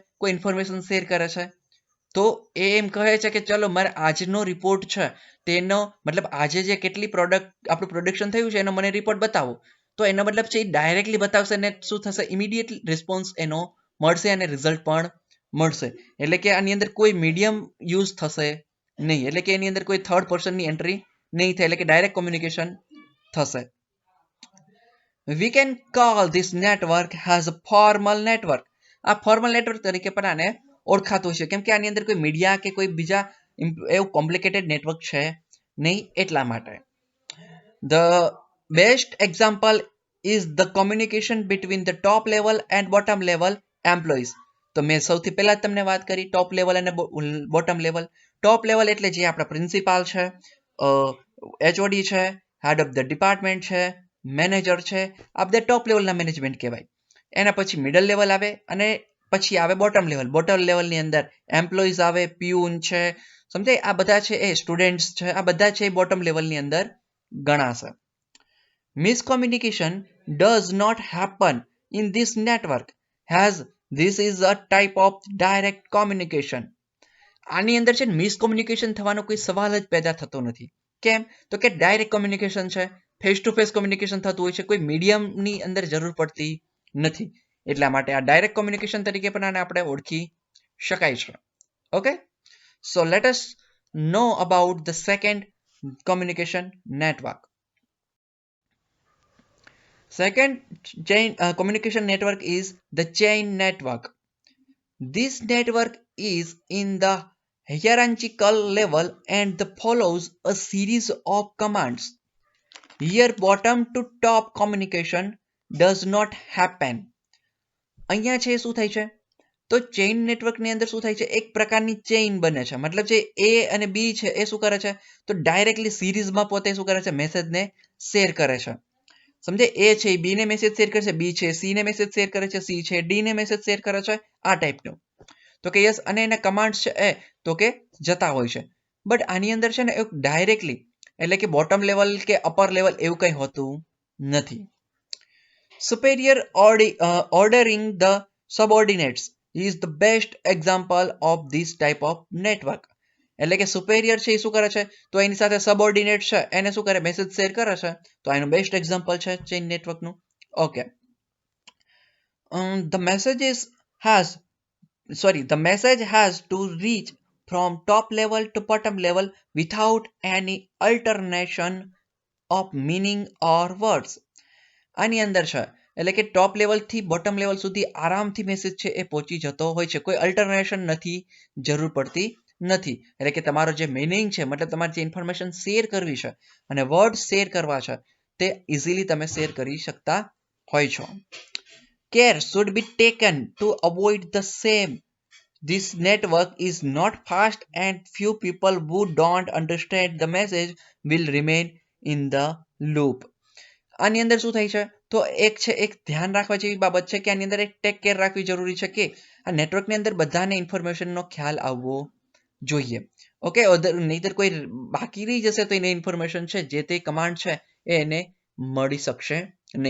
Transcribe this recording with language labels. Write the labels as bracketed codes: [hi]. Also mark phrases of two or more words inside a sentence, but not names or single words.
[gu] કોઈ [en] information share [gu] કરે છે તો એ એમ કહે છે કે ચલો મારે આજનો રિપોર્ટ છે તેનો મતલબ આજે જે કેટલી પ્રોડક્ટ આપણું પ્રોડક્શન થયું છે એનો મને રિપોર્ટ બતાવો તો એનો મતલબ છે એ ડાયરેક્ટલી બતાવશે અને શું થશે [en] immediate response [gu] એનો મળશે અને રિઝલ્ટ પણ મળશે એટલે કે આની અંદર કોઈ [en] medium use [gu] થશે નહીં એટલે કે એની અંદર કોઈ [en] third personની entry [gu] નહીં થાય એટલે કે [en] direct communication [gu] થશે. [en] We can call this network as a formal network. [gu] આ [en] formal network [gu] તરીકે પણ આને ઓળખાતું છે કેમ કે આની અંદર કોઈ મીડિયા કે કોઈ બીજા એવું [en] complicated network [gu] છે નહીં એટલા માટે. [en] The best example is the communication between the top level and bottom level employees. [gu] તો મેં સૌથી પહેલા જ તમને વાત કરી [en] top level [gu] અને [en] bottom level. top level [gu] એટલે જે આપણા પ્રિન્સિપાલ છે, એચઓડી છે, [en] head of the department [gu] છે, મેનેજર છે, આ બધા [en] top levelના [gu] મેનેજમેન્ટ કહેવાય. એના પછી [en] middle level [gu] આવે અને પછી આવે [en] bottom level. bottom levelની [gu] અંદર એમ્પ્લોઈઝ આવે, પ્યુન છે, સમજાય, આ બધા છે એ સ્ટુડન્ટ્સ છે, આ બધા છે એ [en] bottom levelની [gu] અંદર ગણાશે. [en] Miscommunication does not happen in this network as this is a type of direct communication. [gu] આની અંદર છે મિસકોમ્યુનિકેશન થવાનો કોઈ સવાલ જ પેદા થતો નથી. કેમ? તો કે [en] direct communication [gu] છે, [en] face to face communication [gu] થતું હોય છે, કોઈ મીડિયમની અંદર જરૂર પડતી નથી. એટલા માટે આ [en] direct communication [gu] તરીકે પણ આને આપણે ઓળખી શકાય છે. [en] okay, so let us know about the second communication network. Second communication network is the chain network. This network is in the hierarchical level and follows a series of commands. Here bottom to top communication does not happen. [gu] અહીંયા છે શું થાય છે? તો [en] chain networkની [gu] અંદર શું થાય છે? એક પ્રકારની ચેઇન બને છે. મતલબ જે A અને B છે એ શું કરે છે? તો ડાયરેક્ટલી સિરીઝમાં પોતે શું કરે છે? મેસેજને શેર કરે છે. સમજે, એ છે બી ને [en] message share [gu] કરે છે, બી છે સી ને [en] message share [gu] કરે છે, સી છે ડી ને [en] message share [gu] કરે છે, આ ટાઈપનું. તો કે યસ, અને એના કમાન્ડ્સ છે એ તો કે જતા હોય છે. બટ આની અંદર છે ને એક ડાયરેક્ટલી એટલે કે [en] bottom level [gu] કે [en] upper level [gu] એવું કંઈ હોતું નથી. [en] Superior ordering the subordinates is the best example of this type of network. [gu] એટલે કે સુપેરિયર છે એ શું કરે છે? તો એની સાથે સબઓર્ડિનેટ છે એને શું કરે? [en] message share [gu] કરે છે. તો એનું [en] best example [gu] છે [en] chain networkનું. [gu] ઓકે, [en] the message has to reach from top level to bottom level without any alternation of meaning or words. [gu] આની અંદર છે એટલે કે [en] top levelથી bottom level [gu] સુધી આરામથી મેસેજ છે એ પહોંચી જતો હોય છે. કોઈ અલ્ટરનેશન નથી, જરૂર પડતી નથી. એટલે કે તમારો જે મિનિંગ છે, મતલબ તમારે જે ઇન્ફોર્મેશન શેર કરવી છે અને [en] word share [gu] કરવા છે તે ઇઝીલી તમે શેર કરી શકતા હોય છો. [en] Care should be taken to avoid the same. This network is not fast and few people who don't understand the message will remain in the loop. [gu] આની અંદર શું થાય છે? તો એક ધ્યાન રાખવા જેવી બાબત છે કે આની અંદર એક [en] take care [gu] રાખવી જરૂરી છે કે આ નેટવર્કની અંદર બધાને ઇન્ફોર્મેશનનો ખ્યાલ આવવો જોઈએ. ઓકે, નહીતર કોઈ બાકી રહી જશે તો એને ઇન્ફોર્મેશન છે જે તે કમાન્ડ છે એ એને મળી શકશે નહીં.